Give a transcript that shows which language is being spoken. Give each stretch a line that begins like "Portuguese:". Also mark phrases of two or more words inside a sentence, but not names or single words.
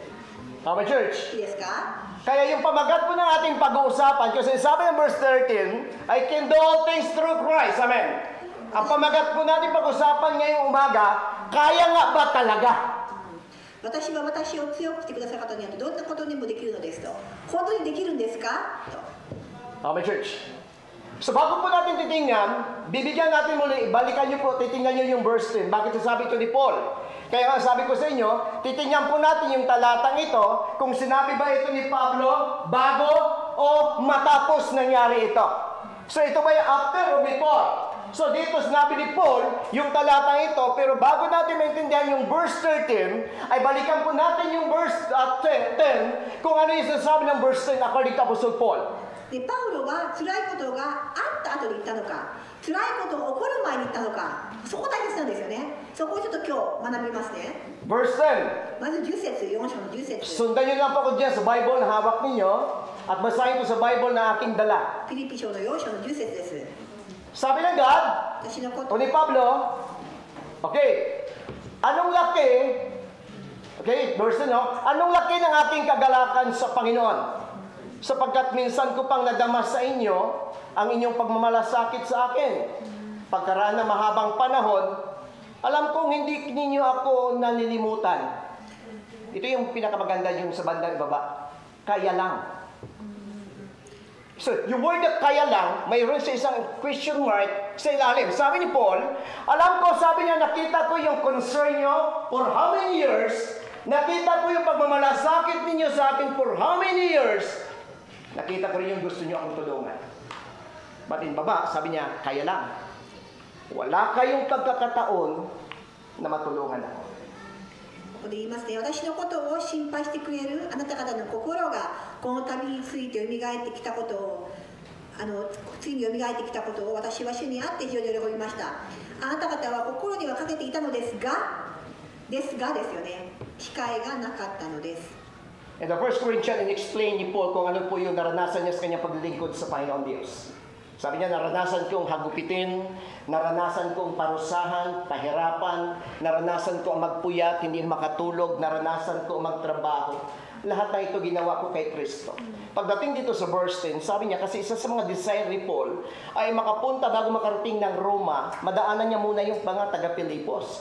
Filipino: Tama, church?
Japanese: いいですか？
Filipino: Kaya yung pamagat po ng ating pag-uusapan, kasi sabi ng verse 13,
English: I can do all things through Christ.
Filipino: Amen. Ang pamagat po natin pag-usapan ngayong umaga, kaya nga ba talaga?
Japanese: 私は私を強くしてくださる方によってどんなことにもできるのですと。本当にできるんですかと。
Filipino: Tama, church. So bago po natin titingnan, bibigyan natin muli, balikan nyo po, titingnan nyo yung verse 10. Bakit sabi ito ni Paul? Kaya nga sabi ko sa inyo, titingnan po natin yung talatang ito, kung sinabi ba ito ni Pablo, bago o matapos nangyari ito. So ito ba yung after o before? So dito sinabi ni Paul, yung talatang ito, pero bago natin maintindihan yung verse 13, ay balikan po natin yung verse 10, kung ano yung sinasabi ng verse 10
English: according to Apostle Paul.
Japanese: でパウロは辛いことがあった後に言ったのか、辛いことが起こる前に言ったのか、そこ大切なんですよね。そこをちょっと今日学びますね。
Filipino: Verse 10.
Japanese: まず10節、4章の10節。
Filipino: Sundan nyo lang po ko dyan sa Bible na hawak ninyo at basahin ko sa Bible na aking dala.
Japanese: フィリピ書の4章の10節です。
Filipino: Sabi ng God,
Japanese: 私のこと
Filipino: o ni Pablo, okay, anong laki, okay, verse 10, no? Anong laki ng aking kagalakan sa Panginoon? Sapagkat minsan ko pang nadama sa inyo ang inyong pagmamalasakit sa akin. Pagkaraan ng mahabang panahon, alam kong hindi ninyo ako nalilimutan. Ito yung pinakamaganda yung sa bandang ibaba. Kaya lang. So, yung word na kaya lang, mayroon sa isang question mark sa ilalim. Sabi ni Paul, alam ko, sabi niya, nakita ko yung concern nyo
English: for how many years?
Filipino: Nakita ko yung pagmamalasakit ninyo sa akin
English: for how many years?
Filipino: Nakita ko rin yung gusto nyo akong tulungan. But in baba, sabi niya, kaya lang. Wala kayong pagkakataon na matulungan ako.
Japanese: ここで言いますね、私のことを心配してくれるあなた方の心がこの旅について蘇ってきたことをついに蘇ってきたことを私は主にあって非常に喜びました。あなた方は心にはかけていたのですがですよね、機会がなかったのです。
English: And the first Corinthians explain
Filipino: ni Paul kung ano po yung naranasan niya sa kanyang paglilingkod sa Panginoon Diyos. Sabi niya, naranasan kong hagupitin, naranasan kong parusahan, pahirapan, naranasan ko ang magpuyat, hindi makatulog, naranasan ko ang magtrabaho. Lahat na ito ginawa ko kay Kristo. Pagdating dito sa verse 10, sabi niya, kasi isa sa mga desire ni Paul ay makapunta bago makarating ng Roma, madaanan niya muna yung mga taga-Pilipos.